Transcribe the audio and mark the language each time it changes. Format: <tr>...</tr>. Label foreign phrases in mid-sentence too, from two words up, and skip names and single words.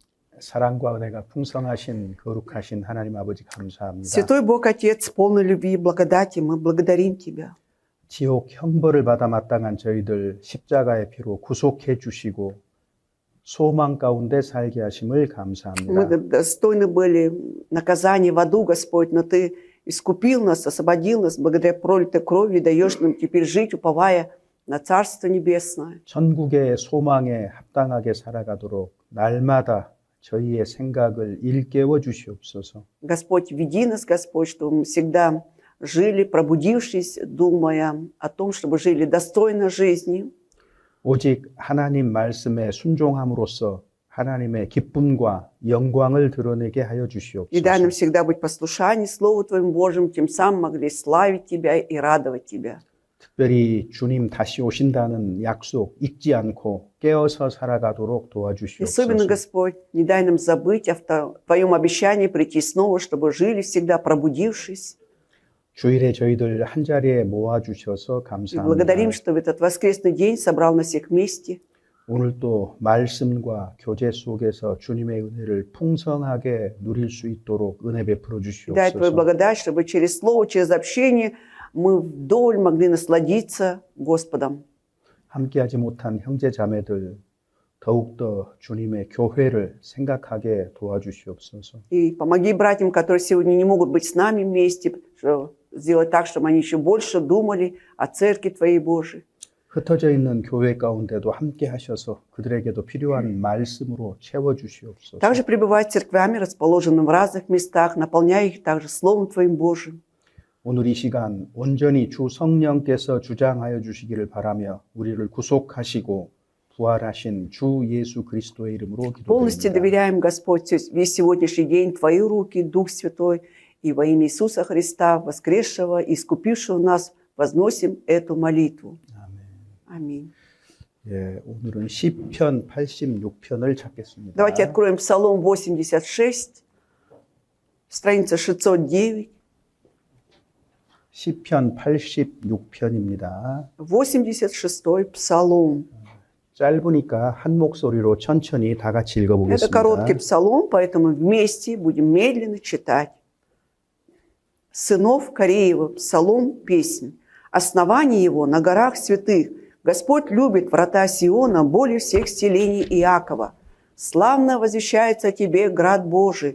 <ko>사랑과 은혜가 풍성하신 거룩하신 하나님 아버지 감사합니다.</ko> <ru>Святой Бог Отец, полный любви и благодати, мы благодарим Тебя.</ru> <ko>지옥 형벌을 받아 마땅한 저희들 십자가의 피로 구속해 주시고 소망 가운데 살게 하심을</ko> <ru>Мы</ru> <ko>감사합니다.</ko> <ru>достойны были наказания в аду, Господь, но Ты искупил нас, освободил нас благодаря пролитой крови и даешь нам теперь жить, уповая на Царство Небесное.</ru> <ko>천국의 소망에 합당하게 살아가도록 날마다 저희의 생각을 일깨워 주시옵소서.</ko> <ru>Господь, веди нас, Господь, чтобы мы всегда жили, пробудившись, думая о том, чтобы жили достойно жизни.</ru> <ko>오직 하나님 말씀에 순종함으로써 하나님의 기쁨과 영광을 드러내게 하여</ko> <ru>И дай нам</ru> <ko>주시옵소서.</ko> <ru>всегда быть послушанием Слову Твоему Божьему, тем самым могли славить Тебя и радовать Тебя.</ru> <ko>특별히 주님 다시 오신다는 약속 잊지 않고 깨어서 살아가도록</ko> <ru>И особенно,</ru> <ko>도와주시옵소서.</ko> <ru>Господь, не дай нам забыть о Твоем обещании прийти снова, чтобы жили всегда пробудившись.</ru> <ko>주일에 저희들 한 자리에 모아주셔서</ko> <ru>И благодарим,</ru> <ko>감사합니다.</ko> <ru>что в этот воскресный день собрал нас всех вместе.</ru> <ko>오늘도 말씀과 교제 속에서 주님의 은혜를 풍성하게 누릴 수 있도록 은혜 베풀어</ko> <ru>И дай Твою</ru> <ko>주시옵소서.</ko> <ru>благодать, чтобы через Слово, через общение мы вдоволь могли насладиться Господом.</ru> <ko>함께하지 못한 형제 자매들 더욱더 주님의 교회를 생각하게 도와주시옵소서.</ko> <ru>И помоги братьям, которые сегодня не могут быть с нами вместе, сделать так, чтобы они еще больше думали о Церкви Твоей Божией.</ru> <ko>흩어져 있는 교회 가운데도 함께 하셔서 그들에게도 필요한 말씀으로 채워 주시옵소서.</ko> <ru>Также пребывай церквями, расположенными в разных местах, наполняя их также Словом Твоим Божиим.</ru> <ko>오늘 이 시간 온전히 주 성령께서 주장하여 주시기를 바라며 우리를 구속하시고 부활하신 주 예수 그리스도의 이름으로</ko> <ru>Полностью</ru> <ko>기도드립니다.</ko> <ru>доверяем, Господь, весь сегодняшний день в Твои руки, Дух Святой, и во имя Иисуса Христа, воскресшего и искупившего нас, возносим эту молитву. Аминь.</ru> <ko>예, 오늘은 시편 86편을 찾겠습니다.</ko> <ru>Давайте откроем Псалом 86, страница 609.</ru> <ko>시편 86편입니다.</ko> <ru>86-й Псалом.</ru> <ko>짧으니까 한 목소리로 천천히 다 같이</ko> <ru>Это</ru> <ko>읽어보겠습니다.</ko> <ru>короткий псалом, поэтому вместе будем медленно читать. Сынов Кореева, псалом, песнь. Основание его на горах святых. Господь любит врата Сиона более всех селений Иакова. Славно возвещается о тебе, град Божий.</ru>